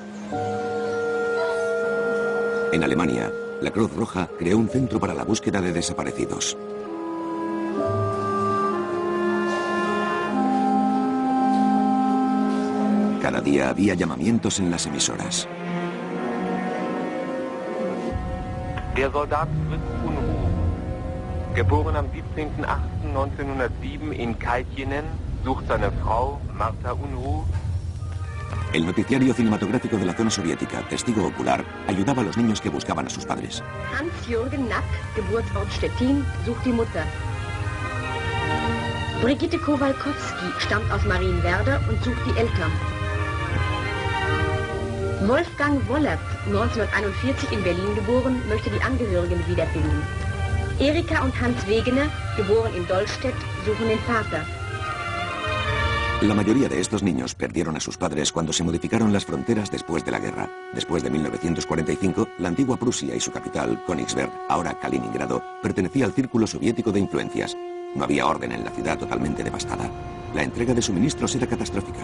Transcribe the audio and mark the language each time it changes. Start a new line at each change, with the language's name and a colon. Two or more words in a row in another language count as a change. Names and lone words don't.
Spanish: En Alemania, la Cruz Roja creó un centro para la búsqueda de desaparecidos. Cada día había llamamientos en las emisoras.
German: Der Soldat Fritz Unruh, geboren am 17.08.1907 in Kalkinen, sucht seine Frau Martha Unruh.
Spanish: El noticiario cinematográfico de la zona soviética, Testigo Ocular, ayudaba a los niños que buscaban a sus padres.
German: Hans-Jürgen Nack, Geburtsort Stettin, sucht die Mutter. Brigitte Kowalkowski stammt aus Marienwerder und sucht die Eltern. Wolfgang Wollert, 1941 in Berlin geboren, möchte die Angehörigen wiederfinden. Erika und Hans Wegener, geboren in Dollstedt, suchen den Vater.
Spanish: La mayoría de estos niños perdieron a sus padres cuando se modificaron las fronteras después de la guerra. Después de 1945, la antigua Prusia y su capital, Königsberg, ahora Kaliningrado, pertenecía al círculo soviético de influencias. No había orden en la ciudad totalmente devastada. La entrega de suministros era catastrófica.